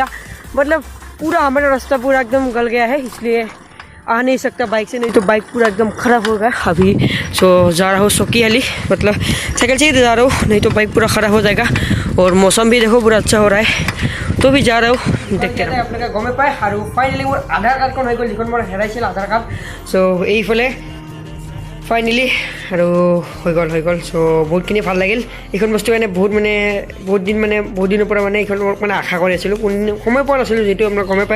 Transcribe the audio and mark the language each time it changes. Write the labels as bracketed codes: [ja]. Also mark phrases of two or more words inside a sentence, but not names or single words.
[hi] मतलब पूरा हमारा रास्ता पूरा एकदम गल गया है, इसलिए आ नहीं सकता बाइक से, नहीं तो बाइक पूरा एकदम ख़राब हो गया अभी। सो जा रहा हूँ सकीहाली, मतलब साइकिल से ही जा रहा हूँ, नहीं तो बाइक पूरा ख़राब हो जाएगा। और मौसम भी देखो पूरा अच्छा हो रहा है, तो भी जा रहा हूँ देखते हैं। [as] आपलोকে গমে পায় আৰু ফাইনেলি মোৰ আধাৰ কাৰ্ডখন হৈ গ'ল যিখন মোৰ হেৰাইছিল আধাৰ কাৰ্ড। চ' এইফালে ফাইনেলি আৰু হৈ গ'ল। চ' বহুতখিনি ভাল লাগিল এইখন বস্তু মানে বহুত দিনৰ পৰা মানে এইখন মানে আশা কৰি আছিলোঁ, কোনদিন সময় পোৱা নাছিলোঁ, যিহেতু আপোনাৰ গমে পায়।